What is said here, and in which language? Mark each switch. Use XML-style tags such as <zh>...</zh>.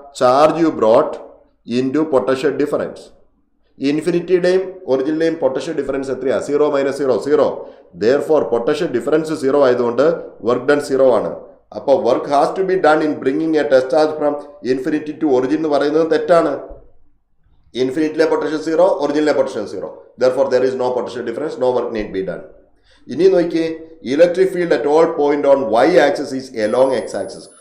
<en>Charge you brought into potential difference.</en> <ml>ഇൻഫിനിറ്റിയുടെയും ഒറിജിനിലെയും potential difference എത്രയാ? 0 - 0 0. Therefore potential difference 0 ആയതുകൊണ്ട് work done 0 ആണ്.</ml> <en>അപ്പോൾ work has to be done in bringing a test charge from infinity to origin</en> <ml>എന്ന് പറയുന്നത് തെറ്റാണ്. ഇൻഫിനിറ്റിയിലെ potential 0, ഒറിജിനിലെ potential 0.</ml> <en>Therefore there is no potential difference, no work need be done.</en> <ml>ഇനി നോക്കിയേ,</ml> <en>Electric field at all point on y axis is along x axis.</en>